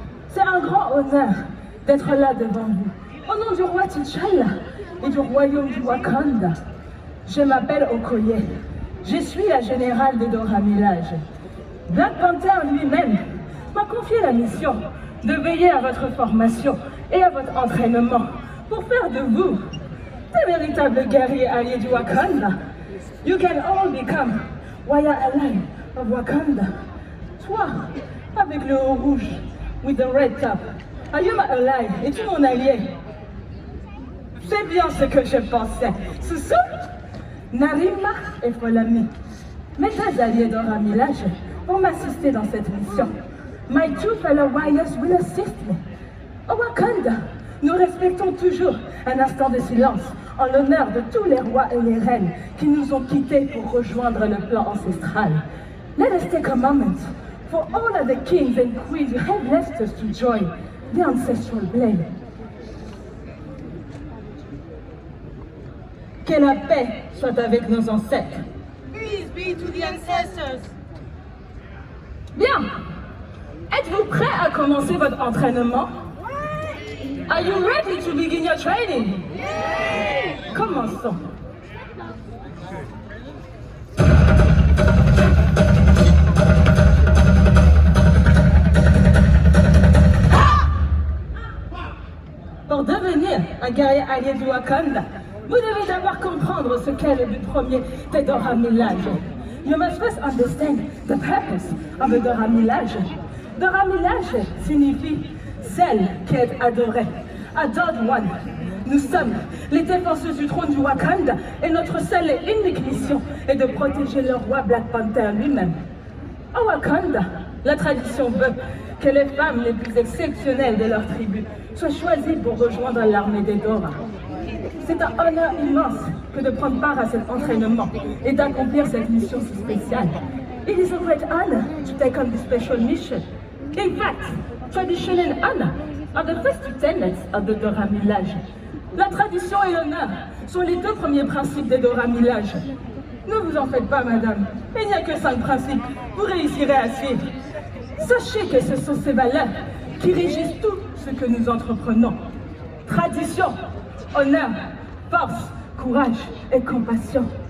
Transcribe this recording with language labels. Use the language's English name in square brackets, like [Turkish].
[French] C'est un grand honneur d'être là devant vous. Au nom du roi T'Challa et du royaume du Wakanda, je m'appelle Okoye. Je suis la générale des Dora Milaje. Black Panther lui-même m'a confié la mission de veiller à votre formation et à votre entraînement pour faire de vous des véritables guerriers alliés du Wakanda. [English] You can all become Warrior Ally of Wakanda. [French] Toi, avec le haut rouge, [English] with the red top. Are you my ally? [French] Es-tu mon allié? C'est bien ce que je pensais. Soussou, Narima et Folami, mes deux alliés Dora Milaje vont m'assister dans cette mission. [English] My two fellow warriors will assist me. [French] Au Wakanda, nous respectons toujours un instant de silence en l'honneur de tous les rois et les reines qui nous ont quittés pour rejoindre le plan ancestral. [English] Let us take a moment for all of the kings and queens who have left us to join the ancestral blade. [French] Que la paix soit avec nos ancêtres. [English] Peace be to the ancestors. [French] Bien. Êtes-vous prêt à commencer votre entraînement? [English] Are you ready to begin your training? [French] Commençons. Pour devenir un guerrier allié du Wakanda, vous devez d'abord comprendre ce qu'est le but premier des Dora Milaje. [English] You must first understand the purpose of the Dora Milaje. [French] Dora Milaje signifie celle qui est adorée. [English] Adored One. [French] Nous sommes les défenseurs du trône du Wakanda et notre seule et unique mission est de protéger le roi Black Panther lui-même. Au Wakanda, la tradition veut que les femmes les plus exceptionnelles de leur tribu soient choisies pour rejoindre l'armée des Dora. C'est un honneur immense que de prendre part à cet entraînement et d'accomplir cette mission si spéciale. [English] It is a great honor to take on this special mission. In fact, tradition and honor are the first two tenets of the Dora Milaje. [French] La tradition et l'honneur sont les deux premiers principes des Dora Milaje. Ne vous en faites pas, madame. Il n'y a que 5 principes. Vous réussirez à suivre. Sachez que ce sont ces valeurs qui régissent tout ce que nous entreprenons. Tradition, honneur, force, courage et compassion.